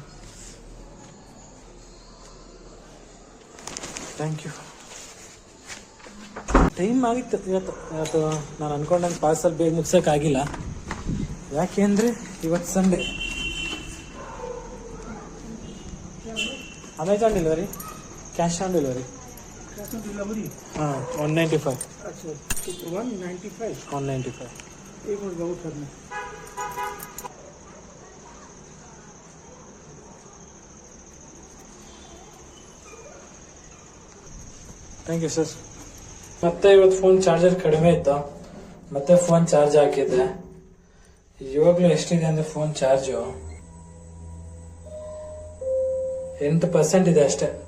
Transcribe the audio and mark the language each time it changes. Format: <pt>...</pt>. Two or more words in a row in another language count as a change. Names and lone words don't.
<en>thank you.</en> <kn>ಟೈಮ್ ಆಗಿತ್ತು ಇವತ್ತು ನಾನು ಅಂದ್ಕೊಂಡಂಗೆ ಪಾರ್ಸಲ್ ಬೇಗ ಮುಗ್ಸೋಕ್ಕಾಗಿಲ್ಲ. ಯಾಕೆ ಅಂದರೆ ಇವತ್ತು ಸಂಡೇ. ಅಮೆಝಾನ್ ಡೆಲಿವರಿ,</kn> <en>cash on delivery.</en> <hi>हाँ 195. अच्छा 195. 195. एक मिनट बहुत करना.</hi> <en>thank you sir.</en> <kn>ಮತ್ತೆ ಇವತ್ತು</kn> <en>phone charger</en> <kn>ಕಡಿಮೆ ಇತ್ತು, ಮತ್ತೆ</kn> <en>phone charge</en> <kn>ಹಾಕಿದ್ದೆ. ಇವಾಗಲೂ ಎಷ್ಟಿದೆ ಅಂದರೆ</kn> <en>phone charge</en> <kn>8% ಇದೆ ಅಷ್ಟೇ.</kn>